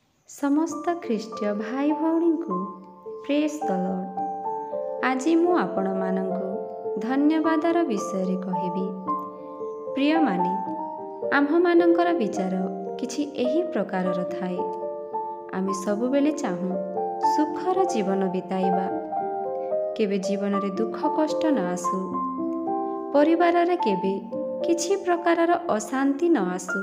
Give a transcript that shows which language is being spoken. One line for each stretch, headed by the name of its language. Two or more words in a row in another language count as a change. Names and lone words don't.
Odia: ସମସ୍ତ ଖ୍ରୀଷ୍ଟୀୟ ଭାଇ ଭଉଣୀ କୁ
English: praise the Lord.
Odia: ଆଜି ମୁଁ ଆପଣ ମାନଙ୍କୁ ଧନ୍ୟବାଦର ବିଷୟ କହିବି। ପ୍ରିୟ ମାନେ ଆମ୍ଭ ମାନଙ୍କର ବିଚାର କିଛି ଏହି ପ୍ରକାରର ଥାଏ। ଆମେ ସବୁ ବେଳେ ଚାହୁଁ ସୁଖର ଜୀବନ ବିତାଇବା, କେବେ ଜୀବନ ରେ ଦୁଃଖ କଷ୍ଟ ନ ଆସୁ, ପରିବାର ରେ କେବେ କିଛି ପ୍ରକାରର ଅଶାନ୍ତି ନ ଆସୁ।